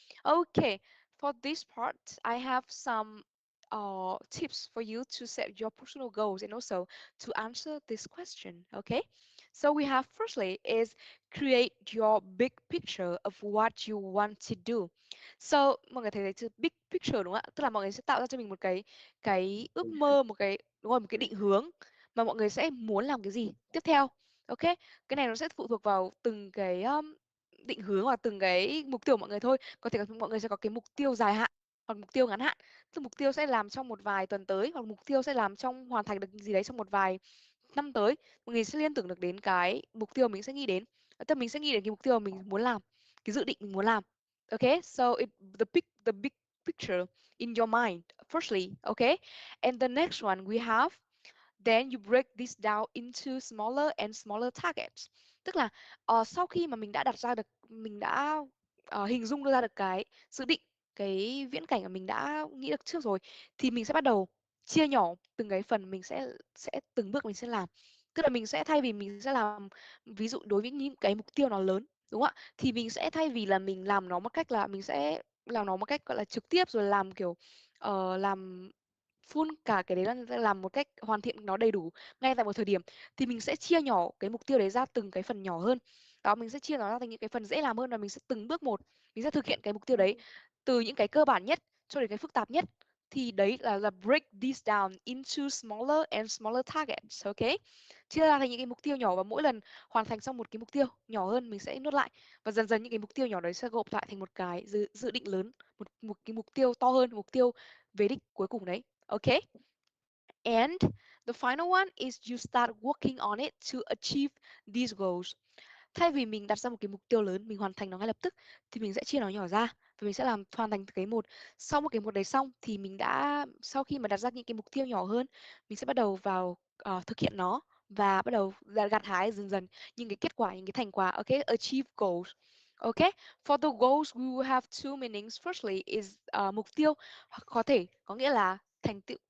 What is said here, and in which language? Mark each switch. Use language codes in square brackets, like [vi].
[en] Okay, for this part, I have some tips for you to set your personal goals and also to answer this question. Okay, so we have firstly is create your big picture of what you want to do. [vi] So mọi người thấy đấy chữ big picture đúng không ạ? Tức là mọi người sẽ tạo ra cho mình một cái ước mơ, một cái đúng rồi, một cái định hướng mà mọi người sẽ muốn làm cái gì tiếp theo. Ok, cái này nó sẽ phụ thuộc vào từng cái định hướng hoặc từng cái mục tiêu của mọi người thôi. Có thể mọi người sẽ có cái mục tiêu dài hạn hoặc mục tiêu ngắn hạn. Tức mục tiêu sẽ làm trong một vài tuần tới hoặc mục tiêu sẽ làm trong hoàn thành được gì đấy trong một vài năm tới. Mọi người sẽ liên tưởng được đến cái mục tiêu mình sẽ nghĩ đến. Tức mình sẽ nghĩ đến cái mục tiêu mình muốn làm, cái dự định mình muốn làm. [en] Okay, so the big picture in your mind firstly, okay? And the next one we have, then you break this down into smaller and smaller targets. [vi] Tức là sau khi mà mình đã đặt ra được, mình đã hình dung ra được cái dự định, cái viễn cảnh mà mình đã nghĩ được trước rồi, thì mình sẽ bắt đầu chia nhỏ từng cái phần, mình sẽ từng bước mình sẽ làm. Tức là mình sẽ thay vì mình sẽ làm, ví dụ đối với những cái mục tiêu nó lớn, đúng không ạ? Thì mình sẽ thay vì là mình làm nó một cách là mình sẽ làm nó một cách gọi là trực tiếp rồi làm kiểu làm full cả cái đấy, là làm một cách hoàn thiện nó đầy đủ ngay tại một thời điểm, thì mình sẽ chia nhỏ cái mục tiêu đấy ra từng cái phần nhỏ hơn. Đó, mình sẽ chia nó ra thành những cái phần dễ làm hơn và mình sẽ từng bước một mình sẽ thực hiện cái mục tiêu đấy, từ những cái cơ bản nhất cho đến cái phức tạp nhất. Thì đấy là [en] break this down into smaller and smaller targets. [vi] Ok, chia ra thành những cái mục tiêu nhỏ và mỗi lần hoàn thành xong một cái mục tiêu nhỏ hơn mình sẽ nốt lại, và dần dần những cái mục tiêu nhỏ đấy sẽ gộp lại thành một cái dự định lớn, một cái mục tiêu to hơn, mục tiêu về đích cuối cùng đấy. [en] Okay. And the final one is you start working on it to achieve these goals. [vi] Thay vì mình đặt ra một cái mục tiêu lớn, mình hoàn thành nó ngay lập tức, thì mình sẽ chia nó nhỏ ra và mình sẽ làm hoàn thành cái một. Sau một cái một đấy xong thì mình đã, sau khi mà đặt ra những cái mục tiêu nhỏ hơn, mình sẽ bắt đầu vào thực hiện nó và bắt đầu gặt hái dần dần những cái kết quả, những cái thành quả. [en] Okay, achieve goals. Okay, for the goals we will have two meanings. Firstly is [vi] mục tiêu, hoặc có thể có nghĩa là thành tựu.